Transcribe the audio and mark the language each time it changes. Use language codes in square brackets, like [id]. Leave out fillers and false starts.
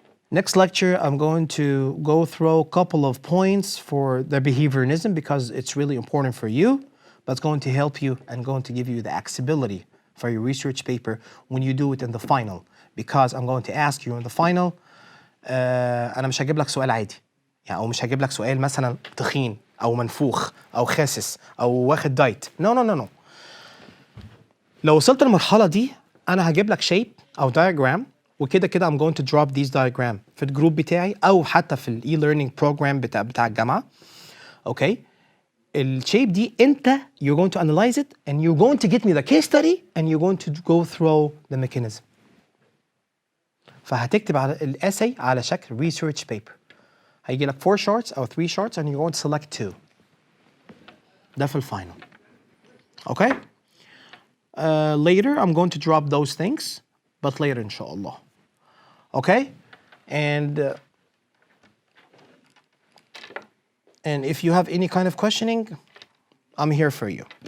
[en] Next lecture, I'm going to go through a couple of points for the behaviorism because it's really important for you, but it's going to help you and going to give you the accessibility for your research paper when you do it in the final. Because I'm going to ask you in the final, [ar] أنا مش هجيب لك سؤال عادي. يعني أو مش هجيب لك سؤال مثلا تخين أو منفوخ أو خاسس أو واخد دايت. [en] No. [ar] لو وصلت للمرحلة دي أنا هجيب لك shape أو diagram وكده [en] I'm going to drop these diagram [ar] في الجروب بتاعي أو حتى في ال e-learning program بتاع الجامعة. [en] Okay? [ar] الشيب دي أنت [en] you're going to analyze it and you're going to get me the case study and you're going to go through the mechanism. [ar] فهتكتب على الاساي على شكل research paper. هيجي لك [en] 4 shorts أو 3 shorts and you're going to select 2. [ar] ده في الفاينل. [en] Okay? Later I'm going to drop those things, but later inshallah. Okay? And if you have any kind of questioning, I'm here for you.